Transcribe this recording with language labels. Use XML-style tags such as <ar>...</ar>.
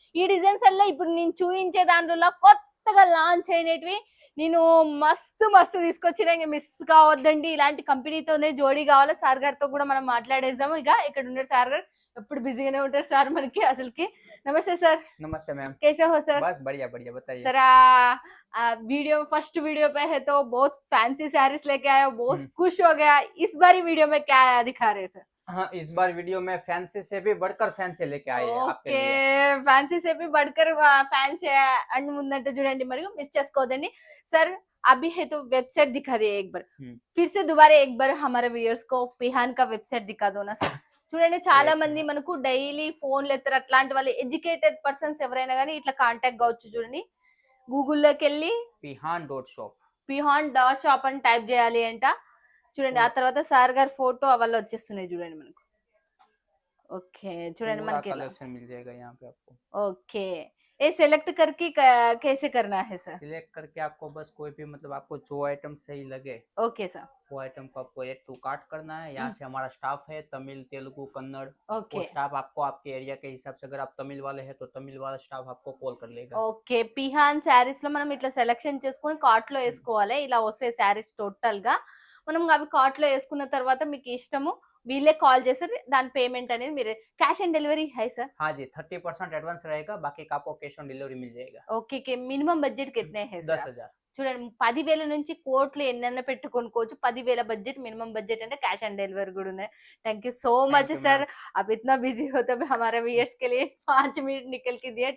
<te>ఈ డిజైన్స్ అలా ఇప్పుడు నేను చూపించే దాంట్లో కొత్తగా లాంచ్ అయినవి నేను మస్తు మస్తు తీసుకొచ్చిన, ఇంకా మిస్ కావద్దండి. ఇలాంటి కంపెనీతోనే జోడీ కావాలి. సార్ గారితో కూడా మనం మాట్లాడేద్దాము. ఇక ఇక్కడ ఉన్నారు సార్ గారు, ఎప్పుడు బిజీగానే ఉంటారు సార్ మనకి అసలుకి. నమస్తే సార్.</te> <hi>नमस्ते मैम, कैसे हो सर? बस बढ़िया बढ़िया बताइए सर वीडियो फर्स्ट वीडियो पे है तो बहुत फैंसी साड़ीज लेके आए हो, बहुत खुश हो गया. इस बारी वीडियो में क्या दिखा रहे हैं सर? हाँ, इस बार वीडियो में फैंसी से भी बढ़कर फैंसी लेके आए हैं आपके</hi> <en>okay,</en> <hi>लिए। ఫ్యాన్సీ సేపి బడ్కర్ ఫ్యాన్సీ</hi> <te>అండ్ ముందంటే చూడండి, మరియు మిస్ చేసుకోవద్దండి.</te> <hi>सर अभी है तो वेबसाइट दिखा दिए एक बार, फिर से दोबारा एक बार हमारे व्यूअर्स को पिहान का वेबसाइट दिखा दो ना सर.</hi> <te>చూడండి చాలా మంది మనకు డైలీ ఫోన్లు ఎత్తారు, అట్లాంటి వాళ్ళు ఎడ్యుకేటెడ్ పర్సన్స్ ఎవరైనా కానీ ఇట్లా కాంటాక్ట్ కావచ్చు. చూడండి గూగుల్లోకి వెళ్ళి</te> <en>pihan.shop</en> <te>pihan.shop అని టైప్ చేయాలి అంట. చూడండి ఆ తర్వాత సార్ గారి ఫోటో అవన్నీ వచ్చేస్తున్నాయి చూడండి మనకు. ఓకే చూడండి</te> <hi>पूरा</hi> <te>మనకి</te> <hi>कलेक्शन मिल जाएगा यहाँ पे आपको। ओके, ये सेलेक्ट करके कैसे करना है सर? सिलेक्ट करके आपको बस कोई भी मतलब आपको जो आइटम सही लगे ओके सर. वो आइटम को आपको एक टू कार्ट करना है. यहाँ से हमारा स्टाफ है तमिल, तेलुगु, कन्नड़. वो ओके स्टाफ आपको आपके एरिया के हिसाब से, अगर आप तमिल वाले हैं तो तमिल वाला स्टाफ आपको कॉल कर लेगा.</hi> <te>ఓకే, పిహాన్ శారీస్ లో మనం ఇట్లా సెలెక్షన్ చేసుకుని కార్ట్ లో వేసుకోవాలి. ఇలా వస్తాయి శారీస్ టోటల్ గా. మనం అవి కార్ట్ లో వేసుకున్న తర్వాత మీకు ఇష్టము వీళ్ళే కాల్ చేస్తారు. దాని పేమెంట్ అనేది మీరు cash on delivery high sir?</te> <hi>हाँ जी, 30% एडवांस रहेगा, बाकी का आपको कैश ऑन डिलीवरी मिल जाएगा.</hi> <te>ఓకే, మినిమం బడ్జెట్</te> <hi>కిतने है सर? 10,000.</hi> <te>చూడండి 10,000 నుంచి కోట్లు ఎన్నైనా పెట్టుకొనుకోవచ్చు. 10,000 బడ్జెట్, మినిమం బడ్జెట్ అంటే క్యాష్ ఆన్ డెలివరీ కూడా ఉన్నాయి.</te> <en>Thank you so much sir.</en> <hi>अब इतना बिजी हो तो हमारे व्यूअर्स के लिए 5 मिनट निकल के दिए.</hi>